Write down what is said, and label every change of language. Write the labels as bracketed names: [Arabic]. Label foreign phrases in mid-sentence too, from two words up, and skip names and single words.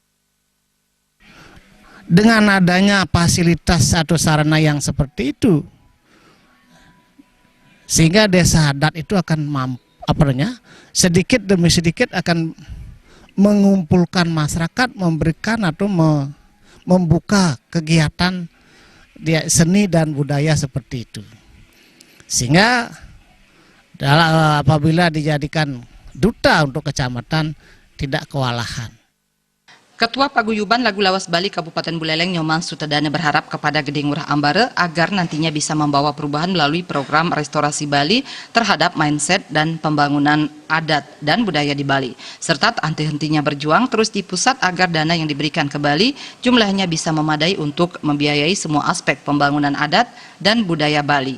[Indonesian] Dengan adanya fasilitas atau sarana yang seperti itu, sehingga desa adat itu akan sedikit demi sedikit akan mengumpulkan masyarakat, memberikan atau membuka kegiatan seni dan budaya seperti itu. Sehingga apabila dijadikan duta untuk kecamatan tidak kewalahan. Ketua Paguyuban Lagu Lawas Bali Kabupaten Buleleng Nyoman Sutedana berharap kepada Gede Ngurah Ambara agar nantinya bisa membawa perubahan melalui program restorasi Bali terhadap mindset dan pembangunan adat dan budaya di Bali, serta henti-hentinya berjuang terus di pusat agar dana yang diberikan ke Bali jumlahnya bisa memadai untuk membiayai semua aspek pembangunan adat dan budaya Bali.